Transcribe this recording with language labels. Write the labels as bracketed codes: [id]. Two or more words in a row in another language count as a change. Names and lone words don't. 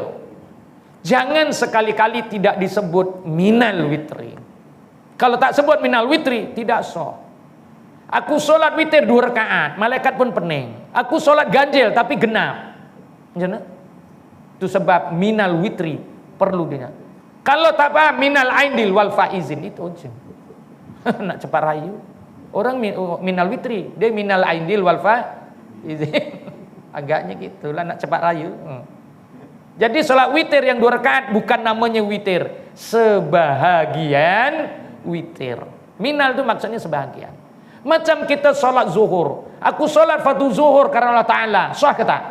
[ms] Jangan sekali-kali tidak disebut minal witri. Kalau tak sebut minal witri, tidak sah. Aku solat witir 2 rakaat, malaikat pun pening. Aku solat ganjil tapi genap. Jangan. Itu sebab minal witri perlu dia. Kalau tak paham [ar] من العائدين والفائزين, [ms] itu aja. Nak cepat rayu. Orang minal witri, dia [ar] من العائدين والفائزين. [ms] Agaknya gitulah, nak cepat rayu. Jadi salat witir yang 2 rakaat bukan namanya witir, sebahagian witir. Minal itu maksudnya sebahagian. Macam kita salat zuhur, aku salat fardu zuhur karena Allah Ta'ala, sah ke tak?